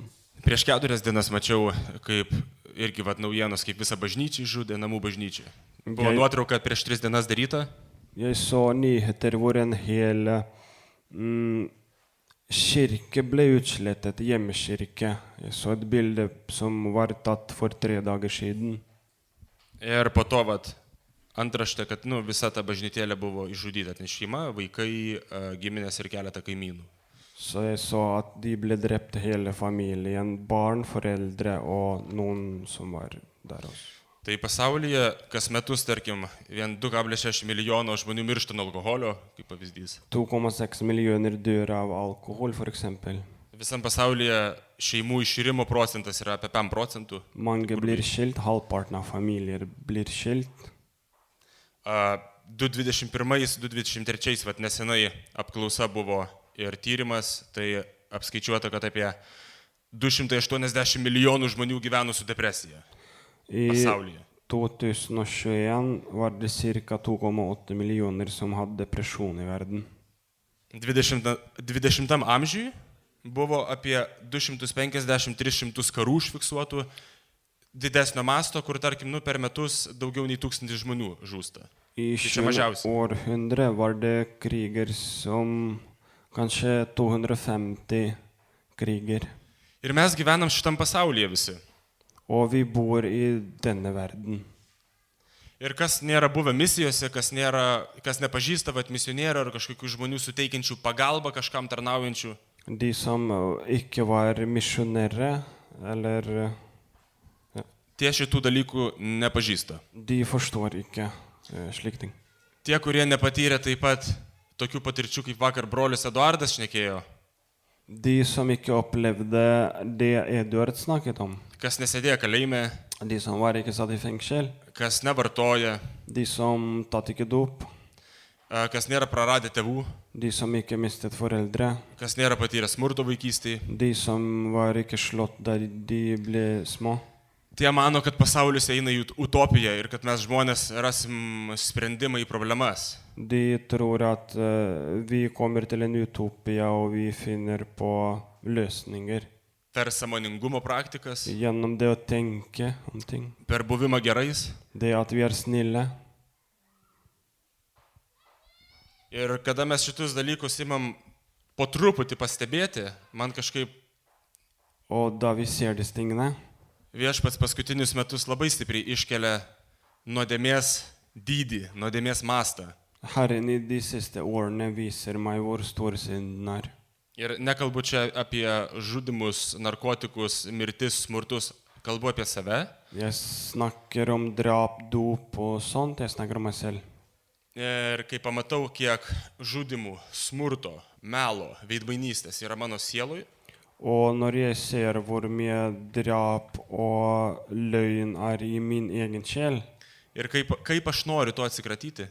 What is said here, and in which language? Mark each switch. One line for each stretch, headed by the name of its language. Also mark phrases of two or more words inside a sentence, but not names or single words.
Lithuanian: Prieš 4 dienas mačiau, kaip irgi naujienos, kaip visą bažnyčią žudė, namų bažnyčią. Buvo nuotrauka prieš 3 dienas daryta.
Norwegian: Jeg så nyheter hvor en hel kirke ble utslettet, hjemmekirke. Jeg så et bilde som var tatt for 3 dager siden.
Lithuanian: Ir po to antraštė, kad visa ta bažnytėlė buvo išžudyta, ten šeima, vaikai, giminės ir keletą kaimynų.
Norwegian: Så jeg så at de ble drept hele familien, barn, foreldre og noen som var der også.
Lithuanian: Tai pasaulyje kas metus, tarkim, vien 2,6 milijono žmonių miršta nuo alkoholio, kaip pavyzdys.
Norwegian: 2,6 millioner dør av alkohol, for eksempel.
Lithuanian: Visam pasaulyje šeimų iširimo procentas yra apie 5%.
Norwegian: Mange blir skilt, halvparten av familier blir skilt.
Lithuanian: 2021-2023 nesenai apklausa buvo ir tyrimas, tai apskaičiuota, kad apie 280 milijonų žmonių gyveno su depresija pasaulyje.
Norwegian: 2021 var det cirka 2,8 millioner som hadde depresjon i verden.
Lithuanian: 20 amžiui buvo apie 250-300 karų užfiksuotų didesnio masto, kur tarkim per metus daugiau nei 1000 žmonių žūsta.
Norwegian: I 20 århundre var det kriger som kanskje 250 kriger.
Lithuanian: Ir mes gyvenam šitam pasaulyje visi.
Norwegian: Og vi bor i denne verden.
Lithuanian: Ir kas nėra buvę misijose, kas nepažįsta misionierių ar kažkokių žmonių suteikiančių pagalbą kažkam tarnaujančių.
Norwegian: De som ikke var misjonærer, eller
Lithuanian: tie šitų dalykų nepažįsta.
Norwegian: De forstår ikke slik ting.
Lithuanian: Tie, kurie nepatyrė taip pat tokių patirčių, kaip vakar brolis Eduardas šnekėjo.
Norwegian: De som ikke opplevde det Eduard snakket om.
Lithuanian: Kas nesėdėjo kalėjime.
Norwegian: De som var ikke satt i fengsel.
Lithuanian: Kas nevartoja.
Norwegian: De som tatt ikke dop.
Lithuanian: Kas nėra praradę tėvų.
Norwegian: De som ikke mistet foreldre.
Lithuanian: Kas nėra patyrę smurto vaikystėje.
Norwegian: De som var ikke slått da de ble små.
Lithuanian: Tie mano, kad pasaulis eina į utopiją ir kad mes žmonės rasim sprendimą į problemas.
Norwegian: De tror at vi kommer til en utopia og vi finner på løsninger.
Lithuanian: Per sąmoningumo praktikas.
Norwegian: Gjennom det å tenke om ting.
Lithuanian: Per buvimą gerais.
Norwegian: Det at vi snille.
Lithuanian: Ir kada mes šitus dalykus imam po truputį pastebėti, man kažkaip
Norwegian: Og da vi ser disse tingene,
Lithuanian: viešpats paskutinius metus labai stipriai iškelia nuodėmės dydį, nuodėmės mastą.
Norwegian: Herren i de siste årene viser meg hvor stor synden er.
Lithuanian: Ir nekalbu čia apie žudimus, narkotikus, mirtis, smurtus, kalbu apie save.
Norwegian: Jeg snakker om drap, dop og sånt, jeg snakker om meg selv.
Lithuanian: Ir kai pamatau, kiek žudimų, smurto, melo, veidmainystės yra mano sielui.
Norwegian: Og når jeg ser hvor mye drap og løgn er i min egen sjel.
Lithuanian: Ir kaip aš noriu to atsikratyti.